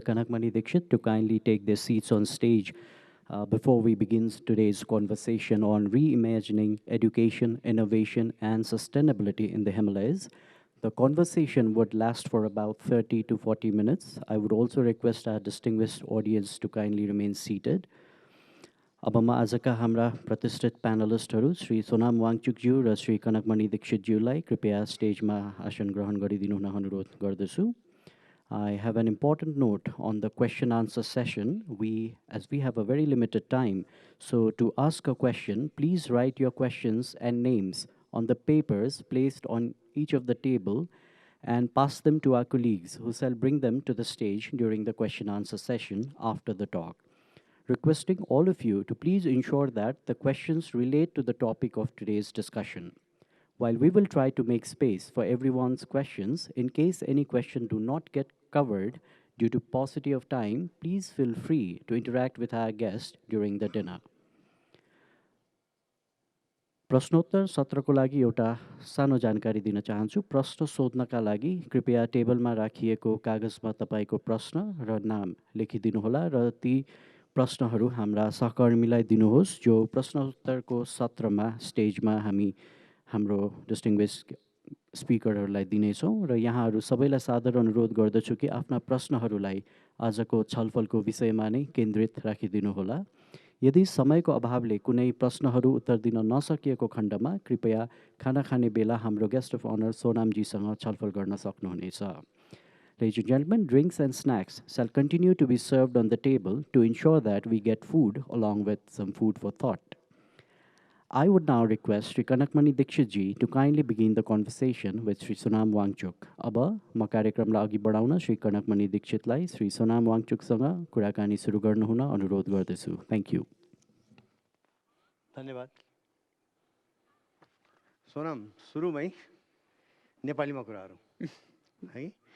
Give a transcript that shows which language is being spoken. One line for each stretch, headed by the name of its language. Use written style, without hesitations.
English: Kanak Dixit, to kindly take their seats on stage before we begin today's conversation on reimagining education, innovation, and sustainability in the Himalayas. The conversation would last for about 30 to 40 minutes. I would also request our distinguished audience to kindly remain seated.
Nepali: अब म आजका हाम्रा प्रतिष्ठित प्यानलिस्टहरू श्री सोनाम वाङचुकज्यू र श्री कनकमणि दीक्षितज्यूलाई कृपया स्टेजमा आसन ग्रहण गरिदिनु हुन अनुरोध गर्दछु.
English: I have an important note on the question answer session. As we have a very limited time, so to ask a question, please write your questions and names on the papers placed on each of the table and pass them to our colleagues who shall bring them to the stage during the question answer session after the talk. Requesting all of you to please ensure that the questions relate to the topic of today's discussion. While we will try to make space for everyone's questions, in case any question do not get covered due to paucity of time, please feel free to interact with our guest during the dinner.
Nepali: प्रश्नोत्तर सत्रको लागि एउटा सानो जानकारी दिन चाहन्छु. प्रश्न सोध्नका लागि कृपया टेबलमा राखिएको कागजमा तपाईँको प्रश्न र नाम लेखिदिनुहोला र ती प्रश्नहरू हाम्रा सहकर्मीलाई दिनुहोस् जो प्रश्नोत्तरको सत्रमा स्टेजमा हामी हाम्रो डिस्टिङ्ग्विस्ड स्पिकरहरूलाई दिनेछौँ र यहाँहरू सबैलाई सादर अनुरोध गर्दछु कि आफ्ना प्रश्नहरूलाई आजको छलफलको विषयमा नै केन्द्रित राखिदिनुहोला. यदि समयको अभावले कुनै प्रश्नहरू उत्तर दिन नसकिएको खण्डमा कृपया खाना खाने बेला हाम्रो गेस्ट अफ अनर सोनामजीसँग छलफल गर्न सक्नुहुनेछ.
English: Ladies and gentlemen, drinks and snacks shall continue to be served on the table to ensure that we get food along with some food for thought. I would now request Sri Kanakmani Dixitji to kindly begin the conversation with Sri Sonam Wangchuk.
Nepali: अब म कार्यक्रमलाई अघि बढाउन श्री कनकमणि दीक्षितलाई श्री सोनाम वाङचुकसँग कुराकानी सुरु गर्नुहुन अनुरोध गर्दछु.
English: Thank you.
Nepali: धन्यवाद. सोनाम, सुरुमै नेपालीमा कुराहरू है.